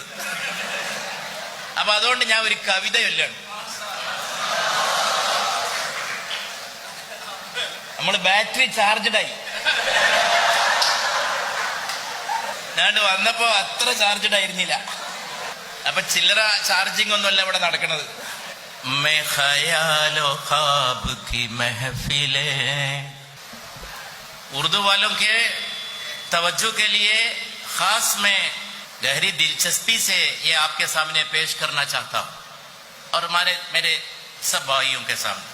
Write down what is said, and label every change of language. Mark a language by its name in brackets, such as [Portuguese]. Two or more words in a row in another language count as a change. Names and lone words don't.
[Malayalam] അപ്പൊ അതുകൊണ്ട് ഞാൻ ഒരു കവിത ചൊല്ലാണ്. നമ്മള് [English] battery chargedaayi. [Malayalam] ഞാൻ വന്നപ്പോ അത്ര ചാർജഡ് ആയിരുന്നില്ല. അപ്പൊ ചില്ലറ ചാർജിങ് ഒന്നുമല്ല ഇവിടെ നടക്കണത്. [Hindi] मैं ख्यालो ख्वाब की महफिले, उर्दू वालों के तवज्जो के लिए खास मैं गहरी दिलचस्पी से ये आपके सामने पेश करना चाहता हूँ और मेरे सब भाइयों के सामने.